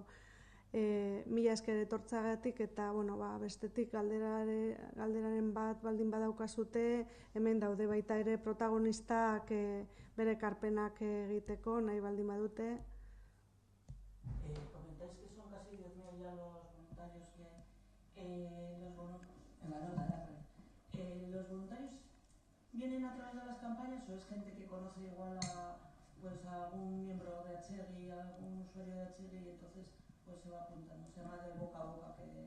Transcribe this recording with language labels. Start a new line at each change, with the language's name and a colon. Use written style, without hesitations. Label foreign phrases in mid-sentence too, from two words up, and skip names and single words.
Basque: Mila esker etortzagatik eta, bueno, bestetik galderaren bat baldin badaukazute, hemen daude baita ere protagonistak bere ekarpenak egiteko, nahi baldin badute.
Spanish: Comentáis que son casi 10.000 ya los voluntarios que los voluntarios vienen a través de las campañas o es gente que conoce igual a algún miembro de Atsegui, a algún usuario de Atsegui y entonces pues se va apuntando, o sea, más de boca a boca que...